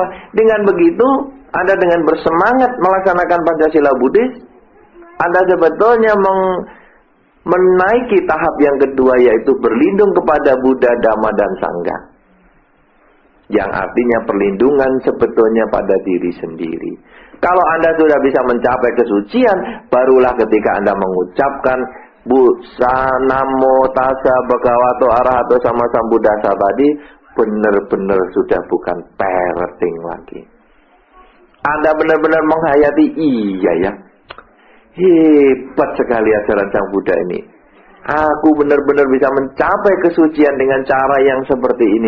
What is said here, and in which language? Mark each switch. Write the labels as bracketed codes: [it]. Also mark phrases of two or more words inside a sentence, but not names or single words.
[id] Dengan begitu, Anda dengan bersemangat melaksanakan Pancasila Buddhis, Anda sebetulnya menaiki tahap yang kedua, yaitu berlindung kepada Buddha, Dhamma, dan Sangha. Yang artinya perlindungan sebetulnya pada diri sendiri. Kalau Anda sudah bisa mencapai kesucian, barulah ketika Anda mengucapkan [pi] Namo tassa bhagavato arahato sama sambuddhassa [id] tadi, benar-benar sudah bukan parenting lagi. Anda benar-benar menghayati, iya ya, hebat sekali ajaran Sang Buddha ini. Aku benar-benar bisa mencapai kesucian dengan cara yang seperti ini.